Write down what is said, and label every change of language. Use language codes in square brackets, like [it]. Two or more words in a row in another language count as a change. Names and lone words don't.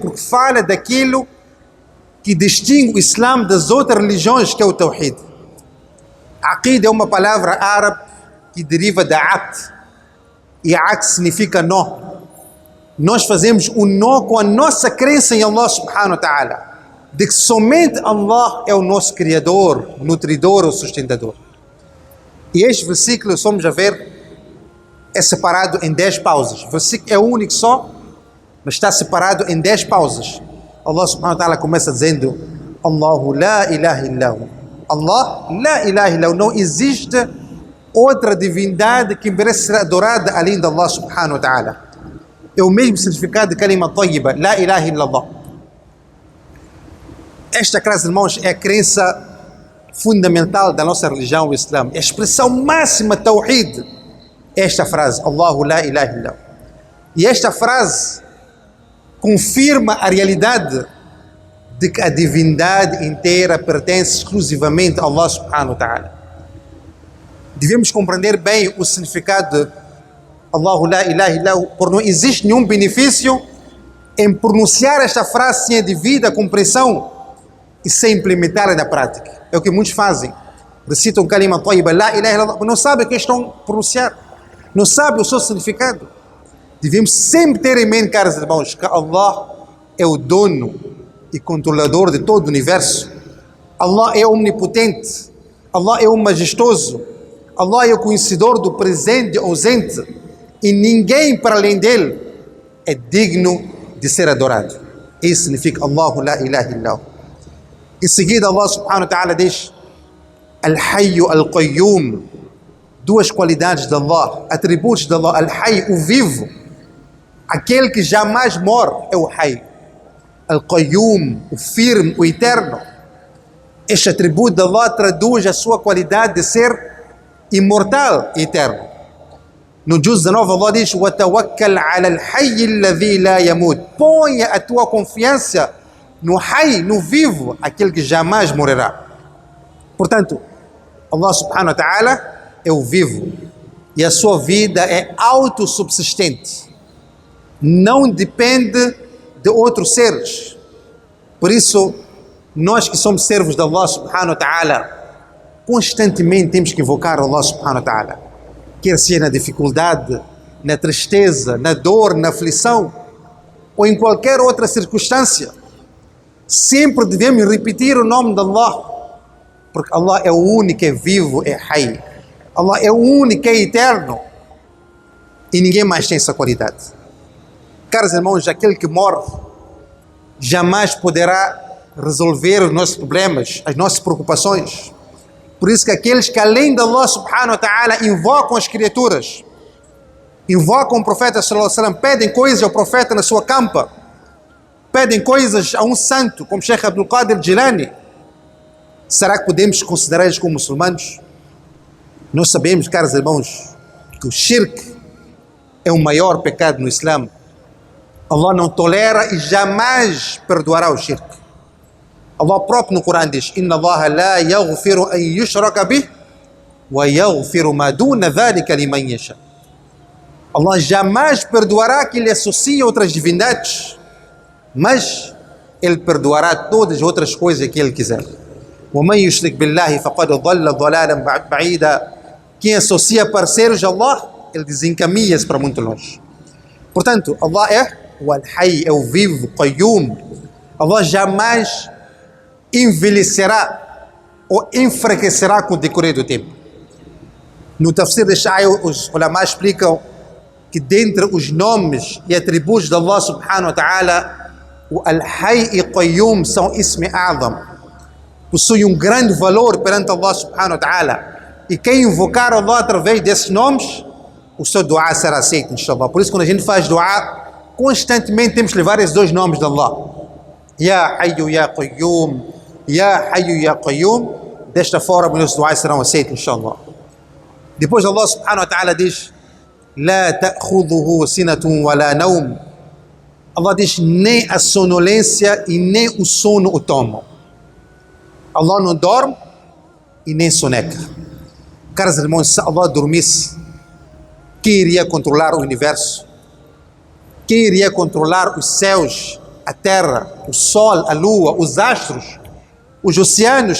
[pt] Porque fala daquilo que distingue o Islã das outras religiões, que é o Tawhid. Aqida é uma palavra árabe que deriva da aqd, e aqd significa nó. Nós fazemos um nó com a nossa crença em Allah [ar] سبحانه وتعالى, [pt] de que somente Allah é o nosso Criador, nutridor ou sustentador. E este versículo, somos a ver, é separado em 10 pausas. O versículo é único só, mas está separado em 10 pausas. Allah [ar] سبحانه وتعالى [pt] começa dizendo: [ar] الله لا إله إلا هو. الله لا إله إلا هو. [pt] Não existe outra divindade que merece ser adorada além de Allah [ar] سبحانه وتعالى. [pt] É o mesmo significado de [ar] كلمة طيبة، لا إله إلا الله. [pt] Esta, caros irmãos, é a crença fundamental da nossa religião, o Islã. É a expressão máxima de Tawhid. Esta frase, [ar] الله لا إله إلا الله. [pt] E esta frase confirma a realidade de que a divindade inteira pertence exclusivamente a Allah [ar] سبحانه وتعالى. [pt] Devemos compreender bem o significado de [ar] الله لا إله إلا الله, [pt] porque não existe nenhum benefício em pronunciar esta frase sem a devida compreensão e sem implementar na prática. É o que muitos fazem. Recitam [ar] كلمة طيبة، لا إله إلا الله, [pt] mas não sabem o que estão a pronunciar. Não sabem o seu significado. Devemos sempre ter em mente, caros irmãos, que Allah é o dono e controlador de todo o universo. Allah é omnipotente. Allah é o majestoso. Allah é o conhecedor do presente e ausente. e ninguém para além dele é digno de ser adorado. Isso significa [ar] الله لا إله إلا هو. [pt] Em seguida Allah [ar] سبحانه وتعالى [pt] diz [ar] الحي القيوم, [pt] duas qualidades de Allah, atributos de Allah. Al-Hayy, o vivo, aquele que jamais morre, é o Hayy. Al-Qayyum, o firme, o eterno. Este atributo de Allah traduz a sua qualidade de ser imortal e eterno. No juz 19 Allah diz [ar] وَتَوَكَّلْ عَلَى الْحَيِّ الَّذِي لَا يَمُوتُ. [pt] Ponha a tua confiança no Hayy, no vivo, aquele que jamais morrerá. Portanto, Allah [ar] سبحانه وتعالى [pt] é o vivo e a sua vida é autossubsistente, não depende de outros seres. Por isso, nós que somos servos de Allah [ar] سبحانه وتعالى, [pt] constantemente temos que invocar Allah [ar] سبحانه وتعالى, [pt] quer seja na dificuldade, na tristeza, na dor, na aflição ou em qualquer outra circunstância. Sempre devemos repetir o nome de Allah, porque Allah é o único que é vivo, é Hayy. Allah é o único que é eterno e ninguém mais tem essa qualidade. Caros irmãos, aquele que morre jamais poderá resolver os nossos problemas, as nossas preocupações. Por isso que aqueles que além de Allah [ar] سبحانه وتعالى [pt] invocam as criaturas, invocam o profeta [ar] صلى الله عليه وسلم, [pt] pedem coisas ao profeta na sua campa, pedem coisas a um santo como Sheikh Abdul Qadir Jilani, será que podemos considerar eles como muçulmanos? Nós sabemos, caros irmãos, que o shirk é o maior pecado no Islã. Allah não tolera e jamais perdoará o shirk. Allah próprio no Corão diz [ar] إن الله لا يغفر أن يشرك به ويغفر ما دون ذلك لمن يشاء. [pt] Allah jamais perdoará que lhe associe outras divindades, mas Ele perdoará todas as outras coisas que Ele quiser. [ar] وَمَنْ يُشْرِكْ بِاللَّهِ فَقَدْ ضَلَّ ضَلَالًا بَعِيدًا. [pt] Quem associa parceiros a Allah, ele desencaminha-se para muito longe. Portanto, Allah é o Al-Hayy, é o vivo, Qayyum. Allah jamais envelhecerá ou enfraquecerá com o decorrer do tempo. No tafsir deste ayah, os ulama explicam que dentre os nomes e atributos de Allah [ar] سبحانه وتعالى, [pt] o Al-Hayy e Qayyum são [ar] اسم أعظم, [pt] possui um grande valor perante Allah [ar] سبحانه وتعالى, [pt] e quem invocar Allah através desses nomes, o seu dua será aceito, inshallah. Por isso, quando a gente faz dua, constantemente temos que levar esses dois nomes de Allah, [ar] يا حي يا قيوم، يا حي يا قيوم. [pt] Desta forma os duas serão aceitos, inshallah. [ar] Depois الله سبحانه وتعالى diz لا تأخذه سنة ولا نوم. [pt] Allah diz, nem a sonolência e nem o sono o tomam. Allah não dorme e nem soneca. Caros irmãos, se Allah dormisse, quem iria controlar o universo? Quem iria controlar os céus, a terra, o sol, a lua, os astros, os oceanos?